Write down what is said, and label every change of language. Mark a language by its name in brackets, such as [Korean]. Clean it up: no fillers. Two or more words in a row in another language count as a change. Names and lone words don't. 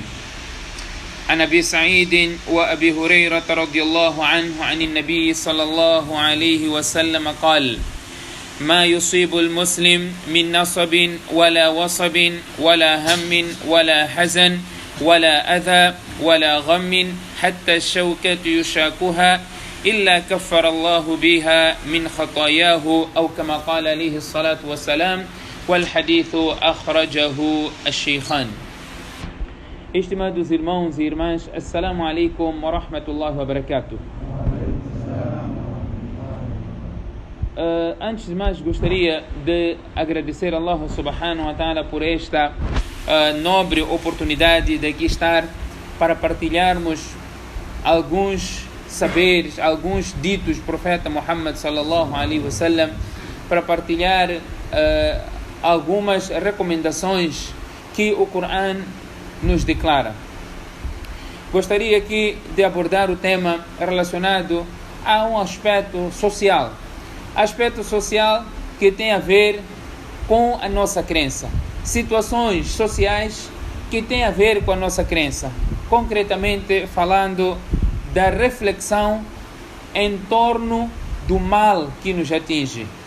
[Arabic] عن أبي سعيد وأبي هريرة رضي الله عنه عن النبي صلى الله عليه وسلم قال ما يصيب المسلم من نصب ولا وصب ولا هم ولا حزن ولا أذى ولا غم حتى الشوكة يشاكها إلا كفر الله بها من خطاياه أو كما قال عليه الصلاة والسلام والحديث أخرجه الشيخان. [Portuguese] Estimados irmãos e irmãs, [Arabic] السلام عليكم ورحمة الله وبركاته. [Portuguese] Antes de mais, gostaria de agradecer a Allah [Arabic] سبحانه وتعالى [Portuguese] por esta nobre oportunidade de aqui estar para partilharmos alguns saberes, alguns ditos do profeta Muhammad [Arabic] صلى الله عليه وسلم, [Portuguese] para partilhar algumas recomendações que o Coran nos declara. Gostaria aqui de abordar o tema relacionado a um aspecto social que tem a ver com a nossa crença, situações sociais que têm a ver com a nossa crença, concretamente falando da reflexão em torno do mal que nos atinge.